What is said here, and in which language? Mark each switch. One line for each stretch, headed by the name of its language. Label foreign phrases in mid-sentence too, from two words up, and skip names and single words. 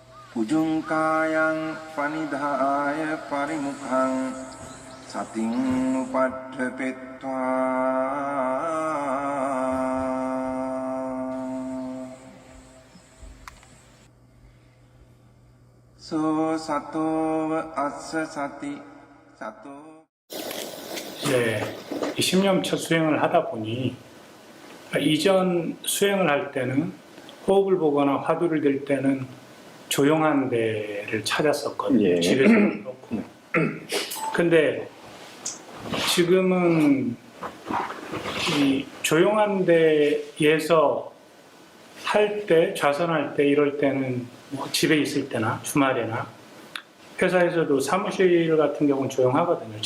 Pali: Ujungkayang panidhaya parimukhang sating upadhepetva so sato assa sati sato.
Korean: 이제 20년 차 수행을 하다 보니 이전 수행을 할 때는 호흡을 보거나 화두를 들 때는 조용한 데를 찾았었거든요. 예. 집에서도 그렇고. 근데 지금은 이 조용한 데에서 할 때, 좌선할 때, 이럴 때는 뭐 집에 있을 때나 주말에나 회사에서도 사무실 같은 경우는 조용하거든요.